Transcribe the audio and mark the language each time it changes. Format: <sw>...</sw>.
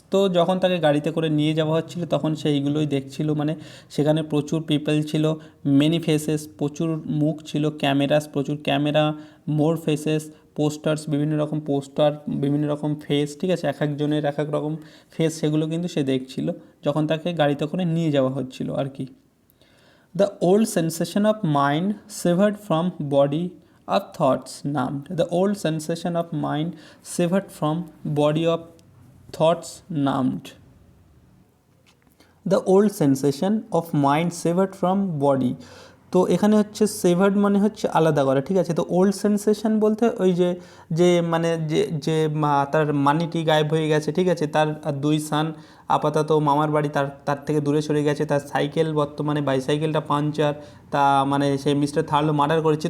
<bn>তো যখন তাকে গাড়িতে করে নিয়ে যাওয়া হচ্ছিল তখন সে এইগুলোই দেখছিল, মানে সেখানে প্রচুর পিপল ছিল, মেনি ফেসেস প্রচুর মুখ ছিল, ক্যামেরাস প্রচুর ক্যামেরা, মোর ফেসেস পোস্টার্স বিভিন্ন রকম পোস্টার, বিভিন্ন রকম ফেস, ঠিক আছে, এক একজনের এক এক রকম ফেস, সেগুলো কিন্তু সে দেখছিল যখন তাকে গাড়িতে করে নিয়ে যাওয়া হচ্ছিল আর কি।</bn> <en>The old sensation of mind severed from body of thoughts numbed. The old sensation of mind severed from body of thoughts numbed. The old sensation of mind severed from body.</en> <bn>তো এখানে হচ্ছে সেভার্ড মানে হচ্ছে আলাদা করা, ঠিক আছে। তো ওল্ড সেন্সেশন বলতে ওই যে যে মানে যে তার মানিটি গায়েব হয়ে গেছে, ঠিক আছে, তার দুই সান আপাতত মামার বাড়ি, তার থেকে দূরে সরে গেছে, তার সাইকেল বর্তমানে বাইসাইকেলটা পাঞ্চার, তা মানে সেই মিস্টার থার্লো মার্ডার করেছে।</bn>